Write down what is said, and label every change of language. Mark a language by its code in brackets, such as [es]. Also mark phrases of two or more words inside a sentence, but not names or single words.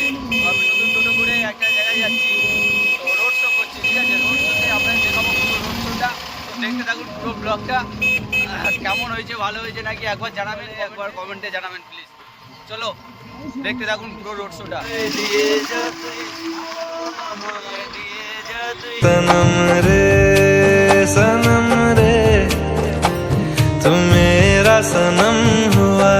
[bn] তো আমি নতুন টোটো করে একটা জায়গায় যাচ্ছি, তো [en] road show [bn] করছি, ঠিক আছে? রোড শোতে আপনাদের দেখাবো পুরো রোড শোটা। তো দেখতে থাকুন পুরো ব্লগটা। কেমন হয়েছে, ভালো হয়েছে নাকি একবার জানাবেন, একবার কমেন্টে জানাবেন প্লিজ। চলো দেখতে থাকুন পুরো রোড শোটা। [hi] सनम रे सनम रे तू मेरा सनम हो